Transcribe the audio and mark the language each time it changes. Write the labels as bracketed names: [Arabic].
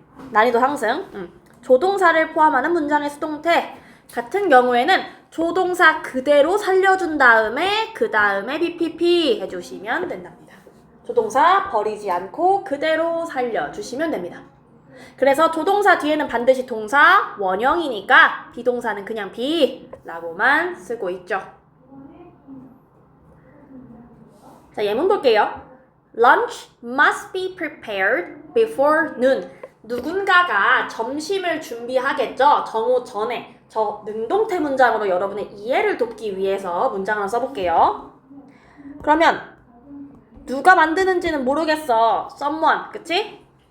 [Korean] 난이도 상승. 조동사를 포함하는 문장의 수동태 같은 경우에는 조동사 그대로 살려준 다음에 그 다음에 BPP 해주시면 된답니다. 조동사 버리지 않고 그대로 살려주시면 됩니다. 그래서 조동사 뒤에는 반드시 동사 원형이니까 비동사는 그냥 B라고만 쓰고 있죠. 자, 예문 볼게요. [English] Lunch must be prepared before noon. [Korean] 누군가가 점심을 준비하겠죠? 정오 전에. 저 능동태 문장으로 여러분의 이해를 돕기 위해서 문장을 하나 써볼게요. 그러면 누가 만드는지는 모르겠어. someone, 그치?